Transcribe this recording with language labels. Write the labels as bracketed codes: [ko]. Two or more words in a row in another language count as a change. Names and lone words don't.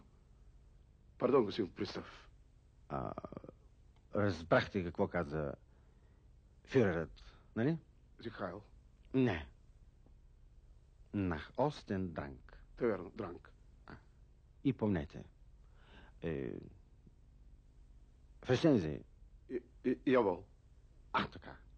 [bg] Пардон, господин пристав. Разбрахте какво каза фюрерът, нали? [de] Sieg Heil. [bg] Не. [de] Nach Osten Drang. [bg] Те верно, Дранг. И помнете. [de] Verstehen Sie? Jawohl. [bg] Така.